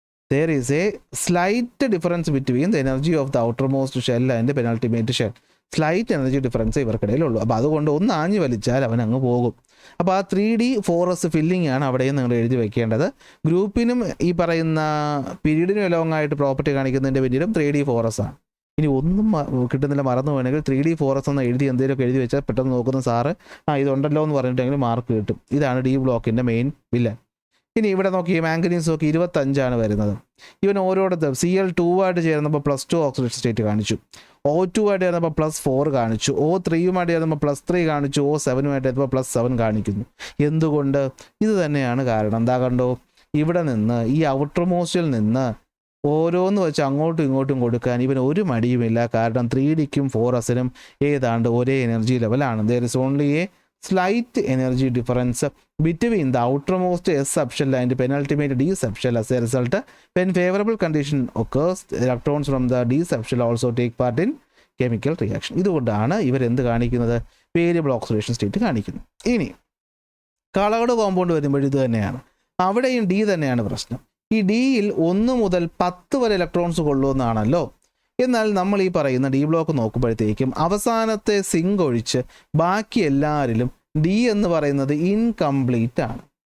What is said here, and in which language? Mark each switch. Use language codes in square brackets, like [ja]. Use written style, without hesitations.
[en] There is a slight difference between the energy of the outermost shell and the penultimate shell. [ml] Slight energy difference ഇവർക്കിടയിലുള്ളൂ. അപ്പോൾ അതുകൊണ്ട് ഒന്ന് ആഞ്ഞു വലിച്ചാൽ അവൻ അങ്ങ് പോകും. അപ്പോൾ ആ 3d4s ഫില്ലിംഗ് ആണ് അവിടെയും നിങ്ങൾ എഴുതി വെക്കേണ്ടത്. ഗ്രൂപ്പിനും ഈ പറയുന്ന പീരീഡിനും ലോങ്ങായിട്ട് പ്രോപ്പർട്ടി കാണിക്കുന്നതിൻ്റെ പിന്നിലും 3d4s ആണ്. ഇനി ഒന്നും കിട്ടുന്നില്ല, മറന്നു വേണമെങ്കിൽ 3d4s എന്ന് എന്തെങ്കിലുമൊക്കെ എഴുതി വെച്ചാൽ പെട്ടെന്ന് നോക്കുന്ന സാറ് ഇതുണ്ടല്ലോ എന്ന് പറഞ്ഞിട്ടെങ്കിൽ മാർക്ക് കിട്ടും. ഇതാണ് ഡി ബ്ലോക്കിൻ്റെ മെയിൻ വില്ലൻ. ഇനി ഇവിടെ നോക്കി, മാംഗനീസ് നോക്കി 25 വരുന്നത്. ഇവൻ ഓരോരുത്തരും Cl2 ആയിട്ട് ചേർന്നപ്പോൾ +2 ഓക്സിഡേഷൻ സ്റ്റേറ്റ് കാണിച്ചു, O2 ആയിട്ട് ചേർന്നപ്പോൾ +4 കാണിച്ചു, O3യുമായിട്ട് ചേർന്നപ്പോൾ +3 കാണിച്ചു, O7യുമായിട്ട് ചേർന്നപ്പോൾ +7 കാണിക്കുന്നു. എന്തുകൊണ്ട്? ഇത് തന്നെയാണ് കാരണം. എന്താ കണ്ടോ, ഇവിടെ നിന്ന് ഈ ഔട്ടർ മോസ്റ്റിൽ നിന്ന് ഓരോന്ന് വെച്ച് അങ്ങോട്ടും ഇങ്ങോട്ടും കൊടുക്കാൻ ഇവന് ഒരു മടിയുമില്ല. കാരണം 3Dക്കും 4sനും ഏതാണ്ട് ഒരേ എനർജി ലെവലാണ്. [en] There is only a slight energy difference between the outermost S subshell and penultimate D subshell. As a result, when favorable condition occurs, electrons from the D subshell also take part in chemical reaction. [ml] ഇതുകൊണ്ടാണ് ഇവരെന്ത് കാണിക്കുന്നത്? Variable oxidation state കാണിക്കുന്നത്. ഇനി coloured compound വരുമ്പോൾ ഇത് തന്നെയാണ്, അവിടെയും D തന്നെയാണ് പ്രശ്നം. ഈ ഡിയിൽ 1 മുതൽ 10 വരെ ഇലക്ട്രോൺസ് കൊള്ളുമെന്നാണല്ലോ. എന്നാൽ നമ്മൾ ഈ പറയുന്ന ഡി ബ്ലോക്ക് നോക്കുമ്പോഴത്തേക്കും അവസാനത്തെ സിങ്ക് ഒഴിച്ച് ബാക്കി എല്ലാവരിലും ഡി എന്ന് പറയുന്നത് ഇൻകംപ്ലീറ്റ് ആണ്.